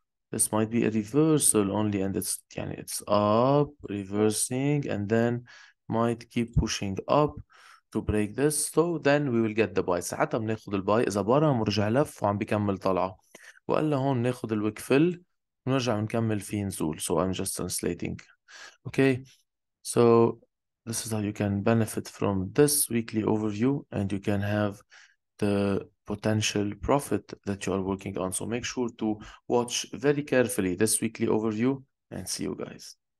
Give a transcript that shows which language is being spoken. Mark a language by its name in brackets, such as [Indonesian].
[English] This might be a reversal only, and it's up, reversing, and then might keep pushing up to break this. So then we will get the buy. [Arabic] ساعتها بناخد الباي إذا برا مرجع لف وعم بيكمل طلعة، وإلا هون ناخد الويك فيل ونرجع نكمل فيه نزول. [English] So I'm just translating. Okay, so this is how you can benefit from this weekly overview, and you can have the potential profit that you are working on. So make sure to watch very carefully this weekly overview, and see you guys.